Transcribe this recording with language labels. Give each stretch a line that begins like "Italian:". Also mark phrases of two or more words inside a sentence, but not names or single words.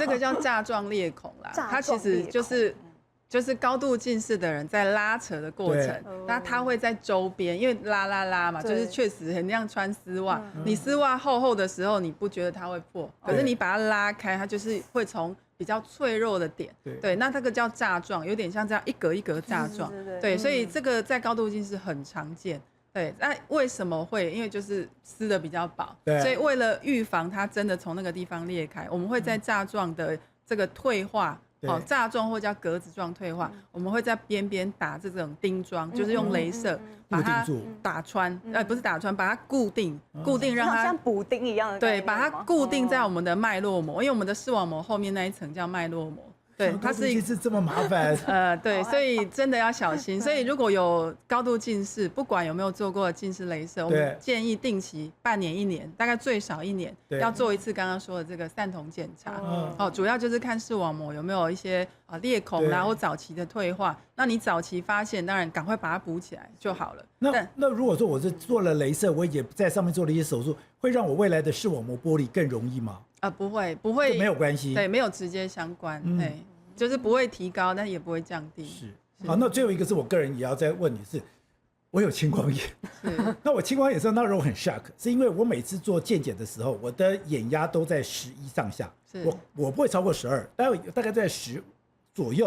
Chinese: 這個叫柵狀裂孔啦，它其實就是高度近視的人在拉扯的過程，那它會在周邊，因為拉嘛，就是確實很像穿絲襪，你絲襪厚厚的時候，你不覺得它會破，可是你把它拉開，它就是會從比較脆弱的點，對，那這個叫柵狀，有點像這樣一格一格柵狀，對，所以這個在高度近視很常見。对，那為什麼會？因為就是撕的比較薄，所以為了預防它真的從那個地方裂開，我們會在柵狀的這個退化，柵狀或叫格子狀退化，我們會在邊邊打這種釘裝，就是用雷射把它打穿，不是打穿，把它固定讓它像補丁一樣的，對，把它固定在我們的脈絡膜，因為我們的視網膜後面那一層叫脈絡膜。对，它是這麼麻煩。對，所以真的要小心。所以如果有高度近視，不管有沒有做過近視雷射，我們建議定期半年、1年，大概最少1年要做一次剛剛說的這個散瞳檢查。主要就是看視網膜有沒有一些裂孔啦或早期的退化。那你早期發現，當然趕快把它補起來就好了。那如果說我是做了雷射，我也在上面做了一些手術，會讓我未來的視網膜剝離更容易嗎？不會，沒有關係，對，沒有直接相關，就是不會提高，但也不會降低。是，好，那最後一個是我個人也要再問你是，我有青光眼，那我青光眼的時候，那時候很 shock， 是因為我每次做健檢的時候，我的眼壓都在11上下，我不會超過12，大概在10左右。